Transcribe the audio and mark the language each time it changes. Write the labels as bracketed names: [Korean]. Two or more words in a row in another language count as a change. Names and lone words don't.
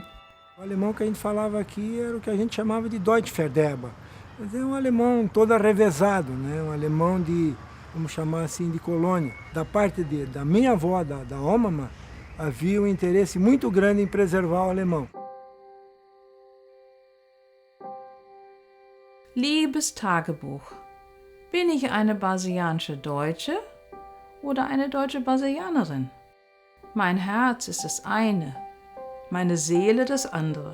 [Portuguese] O alemão que a gente falava aqui era o que a gente chamava de Deutschverderber. Mas é um alemão todo arrevezado, né? Um alemão de, vamos chamar assim, de colônia. Da parte da minha avó, da Oma, havia um interesse muito grande em preservar o alemão. [German] Liebes Tagebuch, bin ich eine brasilianische Deutsche oder eine deutsche Brasilianerin? Mein Herz ist das eine, meine Seele das andere.